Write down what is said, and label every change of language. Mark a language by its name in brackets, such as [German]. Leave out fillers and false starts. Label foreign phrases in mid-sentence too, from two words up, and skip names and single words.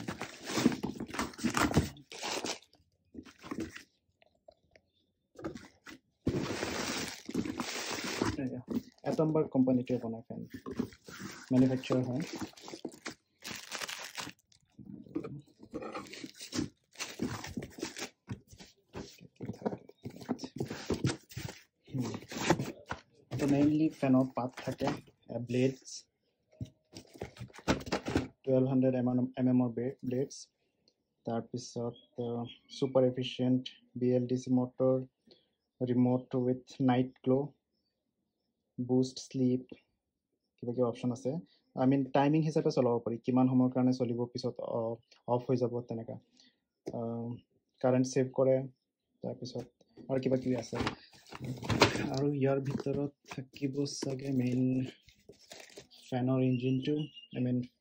[Assamese] Atomberg Company তে বনায় [English] fan manufacturer [Assamese] হয় তো মেইনলি ফ্যানৰ পাত থাকে ব্লেডস 1200 mm blades তাৰপিছত [English] super efficient BLDC motor remote with night glow boost sleep [Assamese] কিবা কি অপশন আছে [English] I mean [Assamese] টাইমিং হিচাপে চলাব পাৰি কিমান সময়ৰ কাৰণে চলিব পিছত অফ হৈ যাব তেনেকা কারেন্ট সেভ কৰে তাৰপিছত আৰু কিবা কি আছে আৰু ইয়াৰ ভিতৰত থাকিব সাগে মেইন ফ্যানৰ ইঞ্জিনটো [English] I mean